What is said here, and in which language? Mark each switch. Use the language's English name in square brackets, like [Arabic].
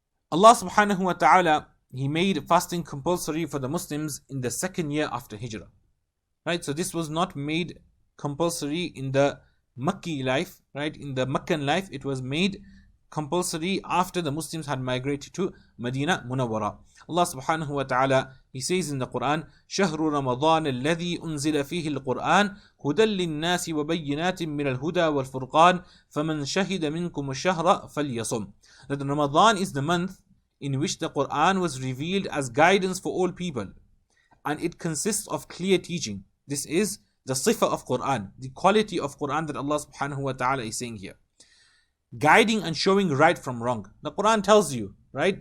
[English] Allah subhanahu wa ta'ala, He made fasting compulsory for the Muslims in the 2nd year after Hijrah. Right? So this was not made compulsory in the Makki life, right? In the Meccan life, it was made compulsory after the Muslims had migrated to Medina Munawwara. Allah subhanahu wa ta'ala, He says in the Quran, [Arabic] شهر رمضان الذي أنزل فيه القرآن هدى للناس وبينات من الهدى والفرقان فمن شهد منكم الشهر فليصم. [English] That Ramadan is the month in which the Quran was revealed as guidance for all people, and it consists of clear teaching. This is the sifa of Quran, the quality of Quran that Allah subhanahu wa ta'ala is saying here. Guiding and showing right from wrong. The Quran tells you, right?